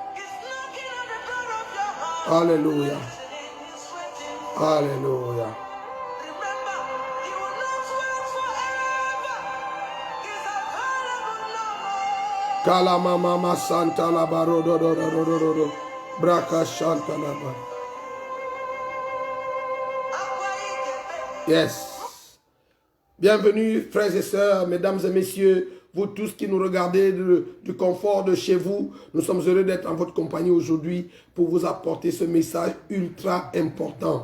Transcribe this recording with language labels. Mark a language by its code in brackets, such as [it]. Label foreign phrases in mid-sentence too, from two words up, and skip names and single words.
[fr] Alléluia. Alléluia. Kalama mama santa la barodo do do do do do braka santa la ba. Yes. Bienvenue frères et sœurs, mesdames et messieurs, vous tous qui nous regardez du confort de chez vous. Nous sommes heureux d'être en votre compagnie aujourd'hui pour vous apporter ce message ultra important.